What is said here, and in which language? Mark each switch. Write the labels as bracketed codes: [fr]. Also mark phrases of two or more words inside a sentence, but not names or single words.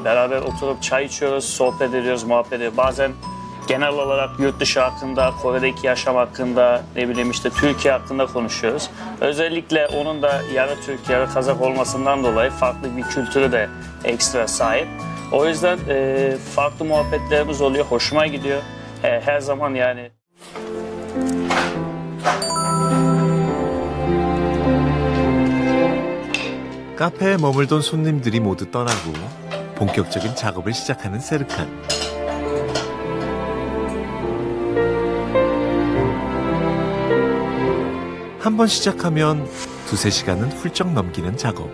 [tr] Beraber oturup çay içiyoruz, sohbet ediyoruz, muhabbet ediyoruz. Bazen genel olarak yurt dışı hakkında, Kore'deki yaşam hakkında, ne bileyim işte Türkiye hakkında konuşuyoruz. Özellikle onun da yarı Türk, yarı Kazak olmasından dolayı farklı bir kültürü de ekstra sahip. O yüzden farklı muhabbetlerimiz oluyor, hoşuma gidiyor. Her zaman yani. [ko] 카페에 머물던 손님들이 모두 떠나고 본격적인 작업을 시작하는 세르칸. 한 번 시작하면 2~3시간은 훌쩍 넘기는 작업.